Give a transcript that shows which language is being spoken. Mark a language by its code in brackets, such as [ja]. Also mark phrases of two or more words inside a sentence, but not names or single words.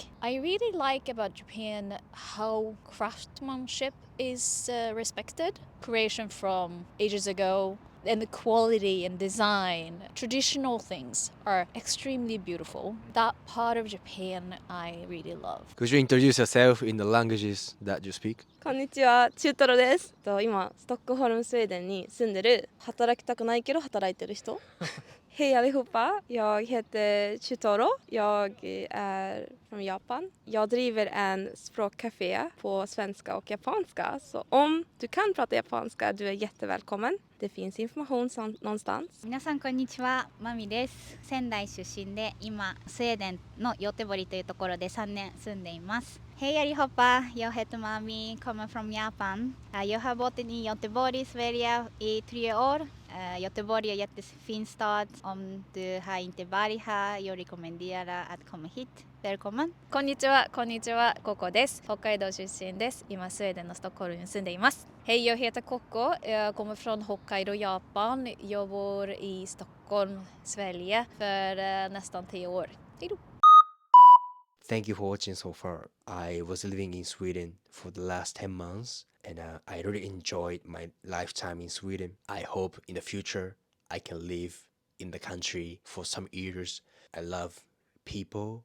[en] I really like about Japan how craftsmanship is respected. Creation from ages ago, and the quality and design, traditional things are extremely beautiful. That part of Japan I really love. Could you introduce yourself in the languages that you speak? [ja] こんにちは、チュートロです。今、ストックホルム、スウェーデンに住んでる、働きたくないけど働いてる人。 [sv] Hej allihopa, jag heter Chutoro. Jag är från Japan. Jag driver en språkcafé på svenska och japanska. Så om du kan prata japanska, du är jättevälkommen. Det finns information någonstans. [ja] 皆さんこんにちは、マミです。仙台出身で今スウェーデンのヨテボリというところで3年住んでいます。 [sv] Hej allihopa, jag heter Mami, kommer från Japan. Jag har bott i Göteborg, Sverige i 3 år. Göteborg är en jättefin stad. Om du har inte varit här, jag rekommenderar att komma hit. Välkommen! [ja] こんにちは、こんにちは、ココです。北海道出身です。今スウェーデンのストックホルムに住んでいます。 [sv] Hej, jag heter Coco. Jag kommer från Hokkaido, Japan. Jag bor i Stockholm, Sverige för nästan 10 år. Hej då! [en] Thank you for watching so far. I was living in Sweden for the last 10 months and I really enjoyed my lifetime in Sweden. I hope in the future I can live in the country for some years. I love people.